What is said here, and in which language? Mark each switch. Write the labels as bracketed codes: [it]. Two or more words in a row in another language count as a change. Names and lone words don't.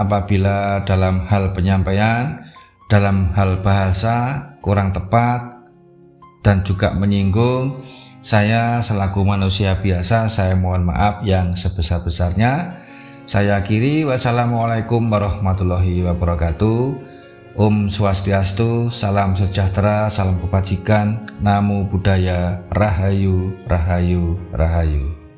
[id] Apabila dalam hal penyampaian, dalam hal bahasa kurang tepat dan juga menyinggung, saya selaku manusia biasa, saya mohon maaf yang sebesar-besarnya. Saya akhiri, [ar] والسلام عليكم ورحمة الله وبركاته. [sa] Om Swastiastu, [id] salam sejahtera, salam kebajikan, [pi] namo buddhaya, [id] rahayu, rahayu, rahayu.